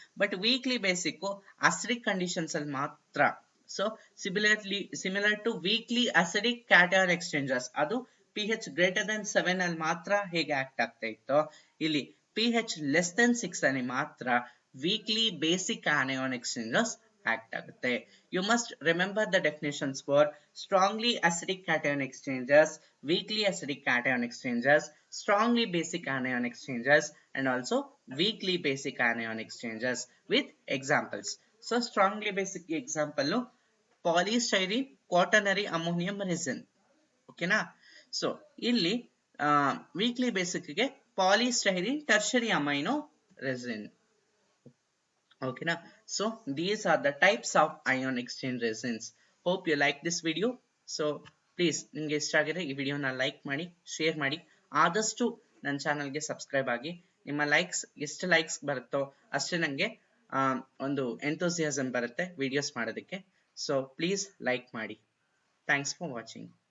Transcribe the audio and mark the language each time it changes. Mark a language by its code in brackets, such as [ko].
[en] But weakly basic acidic conditions ಅಲ್ಲಿ ಮಾತ್ರ. [kn] So similar to weekly acidic cation ಎಕ್ಸ್ಚೇಂಜರ್ಸ್, ಅದು pH greater than 7 ಅಲ್ಲಿ ಮಾತ್ರ ಹೇಗೆ ಆಕ್ಟ್ ಆಗ್ತಾ ಇತ್ತೋ ಇಲ್ಲಿ pH ಲೆಸ್ ದನ್ 6 ಅಲ್ಲಿ ಮಾತ್ರ weakly basic anion exchangers act ಆಗುತ್ತೆ. [en] You must remember the definitions for strongly acidic cation exchangers, weakly acidic cation exchangers, strongly basic anion exchangers, and also weakly basic anion exchangers with examples. So strongly basic example polystyrene quaternary ammonium resin. ಓಕೆನಾ? So ಇಲ್ಲಿ weakly basic ಗೆ polystyrene tertiary amino resin. Okay na? So these are the types of ion exchange resins. Hope you like this video. [kn] So please ನಿಮಗೆ ಇಷ್ಟ ಆಗಿದ್ರೆ ಈ ವಿಡಿಯೋನ like ಮಾಡಿ, share ಮಾಡಿ, ಆದಷ್ಟು ನನ್ನ ಚಾನಲ್ಗೆ ಸಬ್ಸ್ಕ್ರೈಬ್ ಆಗಿ. ನಿಮ್ಮ ಲೈಕ್ಸ್ ಎಷ್ಟು ಲೈಕ್ಸ್ ಬರುತ್ತೋ ಅಷ್ಟೇ ನನಗೆ ಒಂದು ಎಂಥೂಸಿಯಾಸಮ್ ಬರುತ್ತೆ ವಿಡಿಯೋಸ್ ಮಾಡೋದಕ್ಕೆ. ಸೊ ಪ್ಲೀಸ್ ಲೈಕ್ ಮಾಡಿ. [en] Thanks for watching.